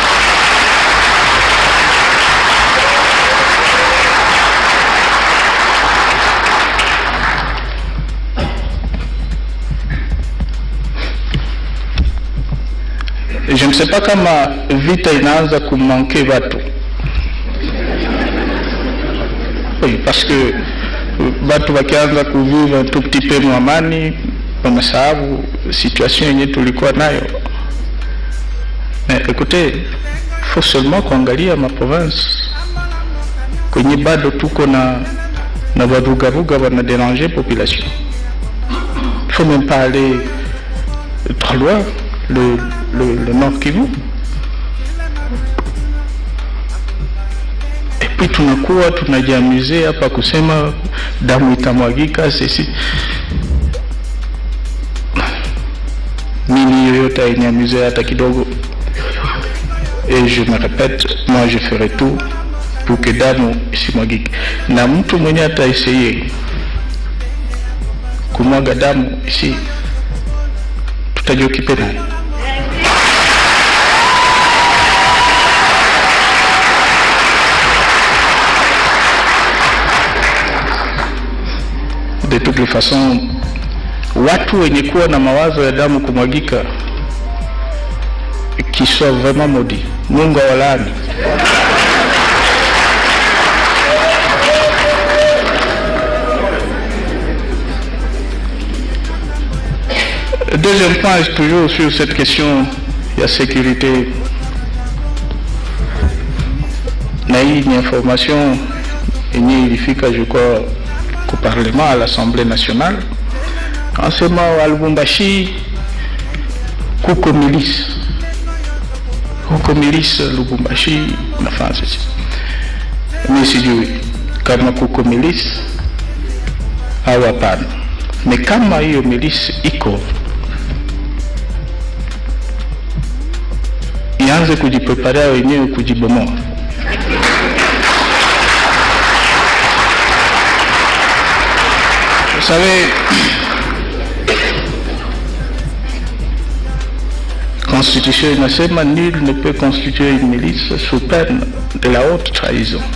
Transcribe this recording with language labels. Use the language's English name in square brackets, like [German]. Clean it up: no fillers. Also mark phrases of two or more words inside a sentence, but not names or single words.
[French] Je ne sais pas [Swahili] kama vita inaanza kumanke watu. [French] Oui, parce que [Swahili] watu wakianza kuvivre [French] un tout petit peu [Swahili] mwamani, wanasahau situation yenye tulikuwa nayo. [French] Mais écoutez, faut seulement [Swahili] kuangalia ma province kwenye bado tuko na wavugavuga wana déranger population. [French] Il faut même pas aller trop loin, le Nord Kivu. Et puis [Swahili] tunakuwa tunajiamuze hapa kusema damu itamwagika sisi. Mimi yoyote hainiamuze hata kidogo. [French] Et je me répète, moi je ferai tout pour que [Swahili] damu isimwagike. Na mtu mwenye ataiseye kumwaga damu isi, tutajiokipe naye. [French] De toutes les façons, [Swahili] watu wenye kuwa na mawazo ya damu kumwagika [French] qui soit vraiment maudit. [Swahili] Mungu awalaani. [French] Deuxième point, toujours sur cette question de la sécurité. [Swahili] Na hii ni information yenye ilifika [French] je crois au Parlement, à l'Assemblée nationale. En ce moment à [Swahili] Lubumbashi, kuko milice Lubumbashi nafanya sisi. Mimi sijui kama kuko milice au hapana. Mais kama hiyo milice iko, ianze kujipreparea wenyewe kujibomoa. [French] Vous savez, Constitution inasema nul ne peut constituer une milice sous peine de la haute trahison.